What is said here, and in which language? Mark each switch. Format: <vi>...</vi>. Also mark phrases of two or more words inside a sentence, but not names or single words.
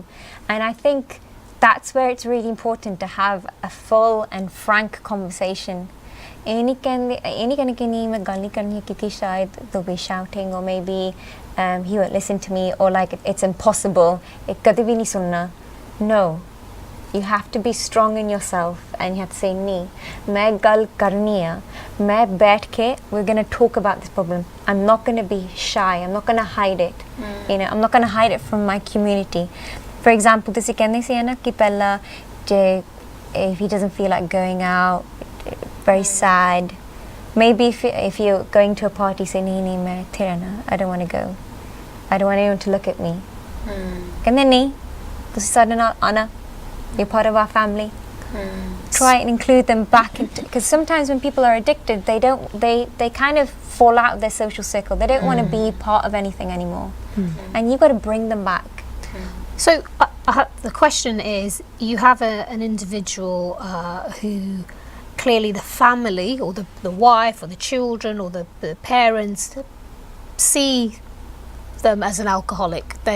<en>And I think that's where it's really important to have a full and frank conversation. Any kind of they'll be shouting, or maybe he won't listen to me, or like it's impossible. No. You have to be strong in yourself, and you have to say,</en> <pa>"ਨਹੀਂ, ਮੈਂ ਗੱਲ ਕਰਨੀ ਹੈ. ਮੈਂ ਬੈਠ ਕੇ,</pa> <en>we're going to talk about this problem. I'm not going to be shy. I'm not going to hide it. I'm not going to hide it from my community." For example,</en> <pa>ਤੁਸੀਂ ਕਹਿੰਦੇ ਸੀ ਨਾ ਕਿ ਪਹਿਲਾਂ</pa> <en>if he doesn't feel like going out, very sad. Maybe if you're going to a party, say,</en> <pa>"ਨਹੀਂ, ਮੈਂ ਇੱਥੇ ਰਹਿਣਾ.</pa> <en>I don't want to go. I don't want anyone to look at me."</en> <pa>ਕਹਿੰਦੇ ਨਹੀਂ, ਤੁਸੀਂ ਸਾਡੇ ਨਾਲ ਆਣਾ,</pa> <en>you're part of our family. Try and include them back into, because sometimes when people are addicted, they kind of fall out of their social circle. They don't want to be part of anything anymore, and you've got to bring them back. So the question is, you have an individual who clearly the family or the wife or the children or the parents see them as an alcoholic.</en>